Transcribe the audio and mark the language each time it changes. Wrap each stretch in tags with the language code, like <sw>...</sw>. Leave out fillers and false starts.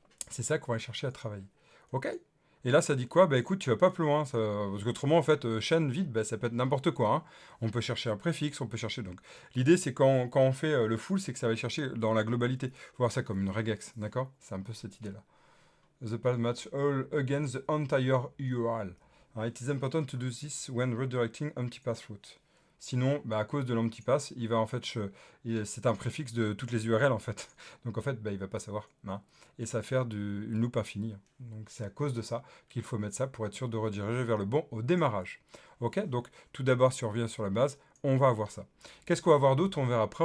<fr>C'est ça qu'on va chercher à travailler. OK? Et là, ça dit quoi? Bah écoute, tu vas pas plus loin. Parce qu'autrement, en fait, chaîne vide, bah, ça peut être n'importe quoi, hein. On peut chercher un préfixe, on peut chercher... Donc, l'idée, c'est quand on fait le full, c'est que ça va chercher dans la globalité. Il faut voir ça comme une regex, d'accord? C'est un peu cette idée-là.</fr> <en>The path match all against the entire URL. It is important to do this when redirecting empty path route.</en> <fr>Sinon, bah, à cause de l'empty path, il va en fait, c'est un préfixe de toutes les URL en fait. Donc en fait, bah, il va pas savoir. Hein. Et ça va faire une loupe infinie. Donc c'est à cause de ça qu'il faut mettre ça pour être sûr de rediriger vers le bon au démarrage. Ok, donc tout d'abord, si on revient sur la base, on va avoir ça. Qu'est-ce qu'on va avoir d'autre? On verra après.</fr>